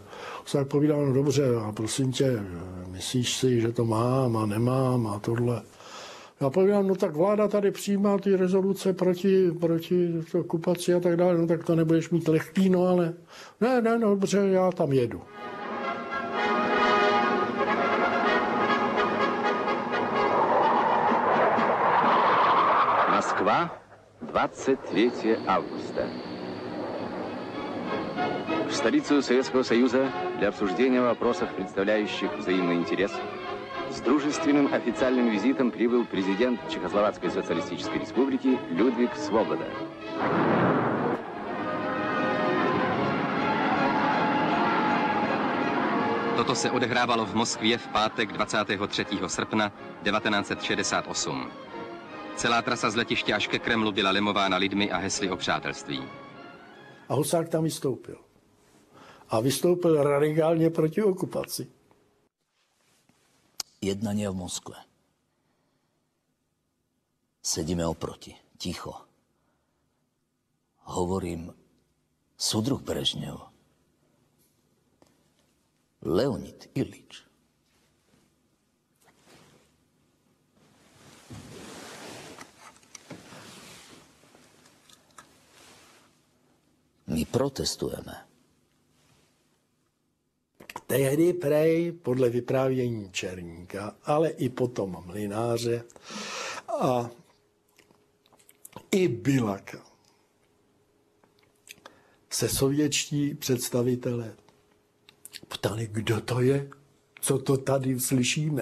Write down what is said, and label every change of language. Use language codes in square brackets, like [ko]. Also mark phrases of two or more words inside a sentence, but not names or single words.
[cs] Husák povídal, no dobře, a prosím tě, myslíš si, že to mám a nemám a tohle. Já povídám, no tak vláda tady přijímá ty rezoluce proti okupaci a tak dále, no tak to nebudeš mít lehký, no ale ne, no dobře, já tam jedu. [ru] Москва, 23 августа. В столицу Советского Союза для обсуждения вопросов, представляющих взаимный интерес, с дружественным официальным визитом прибыл президент Чехословацкой социалистической республики Людvík Svoboda. [cs] Toto se odehrávalo v Moskvě v pátek 23. srpna 1968. Celá trasa z letiště až ke Kremlu byla lemována lidmi a hesly o přátelství. A Husák tam vystoupil. A vystoupil radikálně proti okupaci. [sk] Jednanie v Moskve. Sedíme oproti, ticho. Hovorím, súdruh Brežnev, Leonid Ilič. My protestujeme. [cs] Tehdy prej, podle vyprávění Černíka, ale i potom Mlynáře a i Bilaka, se sovětští představitelé ptali, kdo to je, co to tady slyšíme.